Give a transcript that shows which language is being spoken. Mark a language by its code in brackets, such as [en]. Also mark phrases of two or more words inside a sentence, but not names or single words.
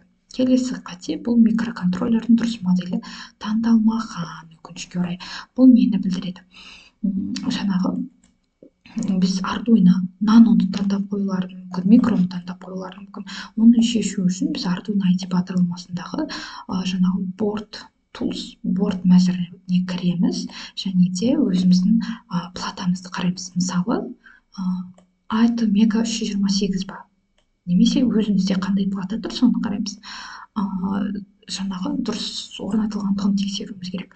[kk] Келесі қате, бұл микроконтроллердің дұрыс моделі таңдалмаған, өкінішке орай. Бұл нені білдіреді? Біз Arduino наноны таңдап қоюлары мүмкін, микроны таңдап қоюлары мүмкін. Оны шешу үшін біз Arduino IDE бағдарламасындағы [en] board tools, [kk] board мәзіріне кіреміз және де өзіміздің платамызды қараймыз. Мысалы, AT Mega 328 ба? Немесе өзімізде қандай плата тұр, соны қараймыз. Дұрыс орнатылғандығын тексеруіміз керек.